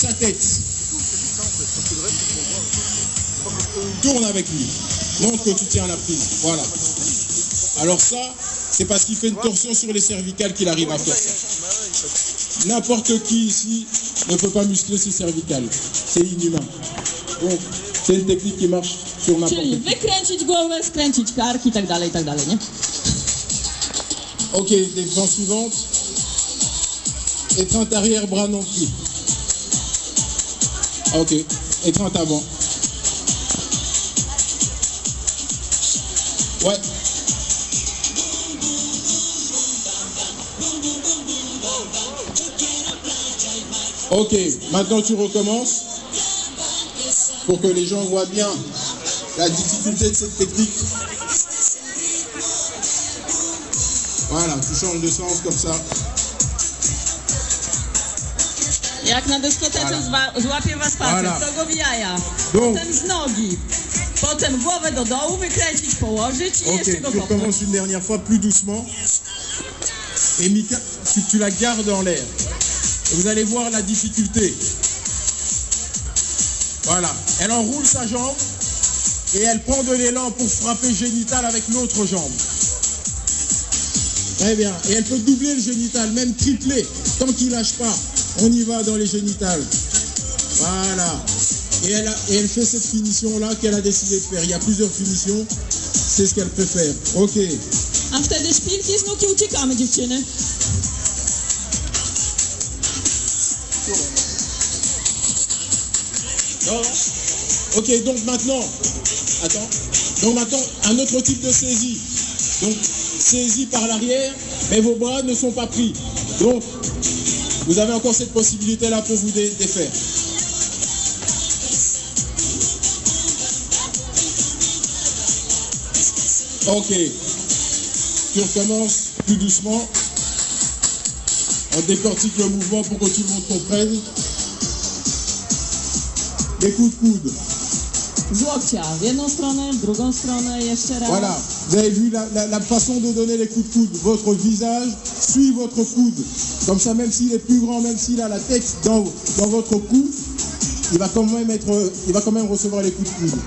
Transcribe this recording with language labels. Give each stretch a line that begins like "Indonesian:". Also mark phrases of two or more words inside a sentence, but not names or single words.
French: sa tête. Tourne avec lui. Montre que tu tiens la prise. Voilà. Alors ça, c'est parce qu'il fait une torsion sur les cervicales qu'il arrive à faire ça. N'importe qui ici ne peut pas muscler ses cervicales. C'est inhumain. Donc, c'est une technique qui marche sur n'importe
Polish: Czyli
French: qui.
Polish: wykręcić głowę, skręcić kark i tak dalej, nie?
French: Ok, défense suivante. Étreinte arrière, bras non pris. Ok, étreinte avant. Ouais. Ok, maintenant tu recommences pour que les gens voient bien la difficulté de cette technique. Voilà, tu changes de sens comme ça.
Polish: Jak na dyskotece złapie was facet,
French: Voilà.
Polish: to go w jaja,
French: Donc,
Polish: potem z nogi, potem głowę do dołu wykręcić, położyć i jeszcze
French: ok,
Polish: go
French: tu
Polish: kopnąć.
French: recommences une dernière fois plus doucement. Et Mika, tu la gardes en l'air. Et vous allez voir la difficulté. Voilà, elle enroule sa jambe et elle prend de l'élan pour frapper génital avec l'autre jambe. Très bien, et elle peut doubler le génital, même tripler, tant qu'il lâche pas. On y va dans les génitales. Voilà. Et elle fait cette finition-là qu'elle a décidé de faire. Il y a plusieurs finitions, c'est ce qu'elle préfère. Ok.
Polish: A wtedy szpilki z nóg i uciekamy, dziewczyny.
French: Ok, donc maintenant, un autre type de saisie. Donc, saisie par l'arrière, mais vos bras ne sont pas pris. Donc, vous avez encore cette possibilité-là pour vous défaire. Ok. Tu recommences plus doucement. On décortique le mouvement pour que tout le monde comprenne. Les coups de coude.
Polish: Z łokcia, w jedną stronę, w drugą stronę, jeszcze raz.
French: Voilà, vous avez vu la façon de donner les coups de coude. Votre visage suit votre coude. Comme ça, même s'il est plus grand, même s'il a la tête dans votre cou, il va quand même recevoir les coups de coude.